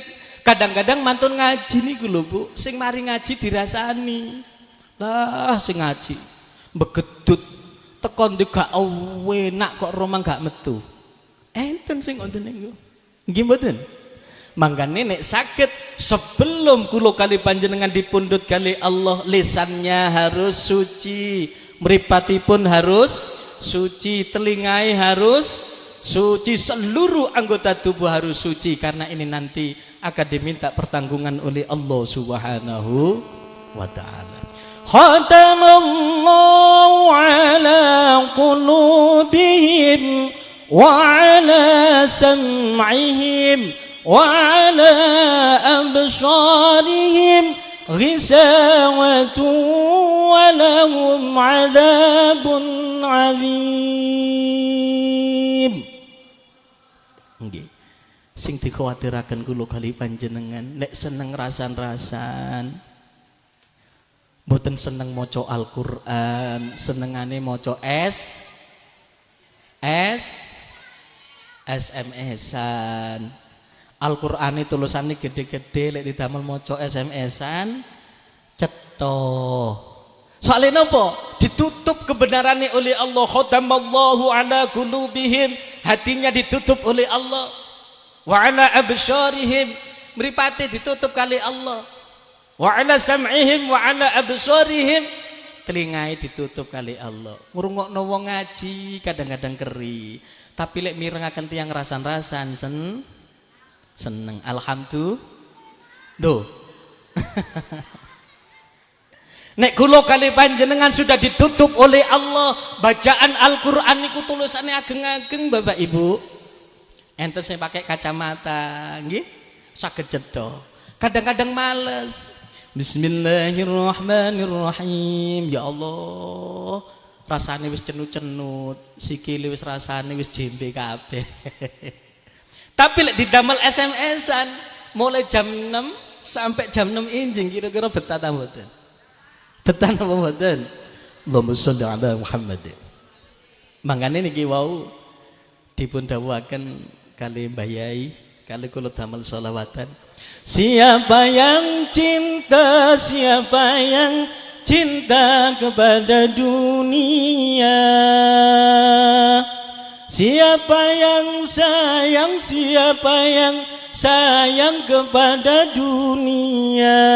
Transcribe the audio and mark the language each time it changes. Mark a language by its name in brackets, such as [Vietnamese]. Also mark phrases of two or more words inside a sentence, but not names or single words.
[Javanese] Kadang-kadang mantun ngaji niku lho Bu, sing mari ngaji dirasani. Lah sing ngaji begedut tekon ndi gak enak kok romang gak metu. Enten sing ngoten niku. Nggih mboten? Mangkane nek saged sebelum kula kali panjenengan dipundhut kali Allah, [Indonesian] lisannya harus suci, [Javanese] mripatipun [Indonesian] harus suci, telingai harus suci, seluruh anggota tubuh harus suci, karena ini nanti akan diminta pertanggungan oleh Allah [Arabic] سبحانه وتعالى. ختم الله على قلوبهم وعلى سمعهم وعلى أبصارهم غشاوة ولهم عذاب عظيم. [Javanese] Nggih. Sing dikhawatiraken kula kali panjenengan nek seneng rasan-rasan, mboten seneng maca Al-Qur'an, senengane maca SMS-an. Al-Qur'ane tulisane gede-gede, lek didamel maca SMS-an cetha. Soalnya napa? [Indonesian] Ditutup kebenarannya oleh Allah. [Arabic] ختم الله على قلوبهم, [Indonesian] hatinya ditutup oleh Allah. [Arabic] وعلى أبصارهم, [Javanese] mripate ditutup kali Allah. [Arabic] وعلى سمعهم وعلى أبصارهم, [Javanese] telingai ditutup kali Allah. Ngrungokno wong ngaji kadang-kadang keri, tapi lek mirengaken tiyang rasan-rasan seneng. Alhamdulillah. Nek kula kali panjenengan [Indonesian] sudah ditutup oleh Allah, [Javanese] bacaan Al-Qur'an niku tulisannya ageng-ageng Bapak Ibu. Enten sing [Indonesian] pakai kacamata, [Javanese] nggih, saged cedha. Kadang-kadang males. Bismillahirrahmanirrahim. Ya Allah, rasane wis cenut-cenut, sikile wis rasane wis jembe kabeh. Tapi lek didamel SMS-an [Indonesian] mulai jam 6 sampai jam 6 [Javanese] injing kira-kira betah ta mboten? Betah napa mboten? [Arabic] اللهم صل على محمد. [Javanese] Mangane niki wau dipun dawuhaken kali Mbah Yai, kali kula damel sholawatan. [Indonesian] Siapa yang cinta, siapa yang cinta kepada dunia, siapa yang sayang, siapa yang sayang kepada dunia,